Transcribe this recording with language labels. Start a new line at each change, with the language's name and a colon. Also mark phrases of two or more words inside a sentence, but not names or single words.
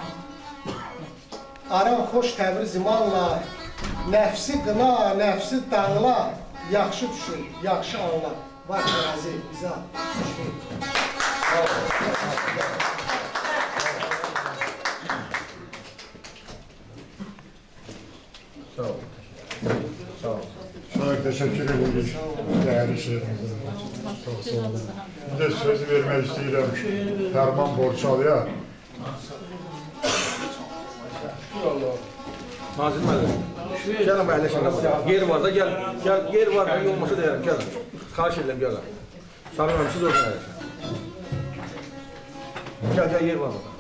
Azerbaijani: Aram xoş Təbriz imanla, nəfsi qına, nəfsi dağla, yaxşı düşün, yaxşı anla, var tərazi, bizə, müşfiq. Sağ olun. Sağ olun.
Turkish: Çok teşekkür ederim. Değerli şehrimize. Çok sağ olun. Bir de söz vermek istedim. Ferman Borçalı'ya.
Azerbaijani: Nazil müəllim, gəlin bu əyləşin qapıda. Yer var da, gəl, yer var da, olmasa deyərəm, gəlin. Xahiş edirəm, gəlin. Sarıram, siz özün əyləşin. Gəl, yer var burada.